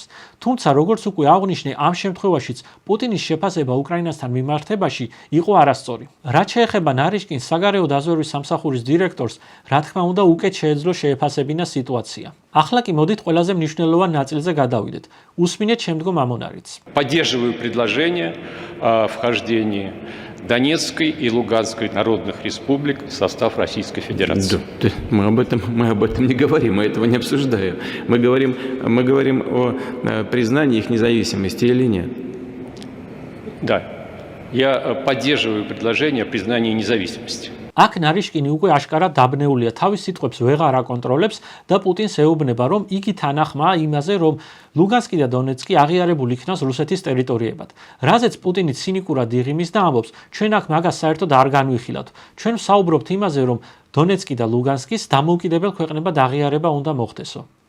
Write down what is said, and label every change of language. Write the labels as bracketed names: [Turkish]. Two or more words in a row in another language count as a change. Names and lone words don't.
[Georgian] თუმცა როგორც უკვე აღვნიშნე, ამ შემთხვევაშიც პუტინის შეფასება უკრაინასთან მიმართებაში იყო არასწორი. რაც შეეხება ნარიშკინს საგარეო დაზვერვის სამსახურის დირექტორს, რა თქმა უნდა, უკეთ შეეძლო შეეფასებინა სიტუაცია. ახლა კი მოდით ყველაზე მნიშვნელოვან ნაწილზე გადავიდეთ. უსმინეთ შემდგომ ამონარიც. [Russian] Поддерживаю предложение о вхождении Донецкой и Луганской народных республик в состав Российской Федерации. Да, мы об этом не говорим, мы этого не обсуждаем. Мы говорим о признании их независимости или нет. Да, я поддерживаю предложение о признании независимости. [Georgian] აქ ნარიშკინი უკვე აშკარად დაბნეულია, თავის სიტყვებს ვეღარ აკონტროლებს და პუტინს ეუბნება, რომ იგი თანახმაა იმაზე, რომ ლუგანსკი და დონეცკი აღიარებულ იქნას რუსეთის ტერიტორიებად. რაზეც პუტინი ცინიკურად იღიმის და ამბობს, ჩვენ აქ მაგას საერთოდ არ განვიხილავთ. ჩვენ ვსაუბრობთ იმაზე, რომ დონეცკი და ლუგანსკის დამოუკიდებელ ქვეყნებად აღიარება უნდა მოხდესო.